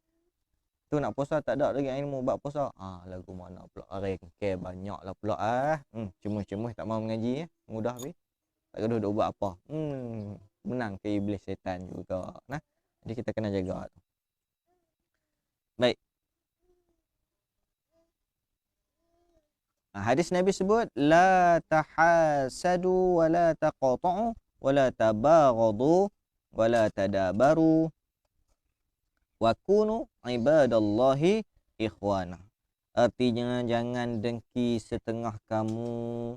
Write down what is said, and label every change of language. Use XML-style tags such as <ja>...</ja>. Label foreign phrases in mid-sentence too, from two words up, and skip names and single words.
<ms>Tu nak puasa tak ada lagi ilmu bab puasa. Lagu mana pula rengke banyaklah pula cemuh-cemuh tak mau mengaji mudah habis. Tak gaduh duk buat apa. Menang ke iblis setan juga. Nah, jadi kita kena jaga tu. Baik. Hadis Nabi sebut</ms> <ar>لا تحاسدوا ولا تقاطعوا ولا تباغضوا ولا تدابروا وكونوا عباد الله إخوانا.</ar> <ms>Artinya jangan dengki setengah kamu.</ms>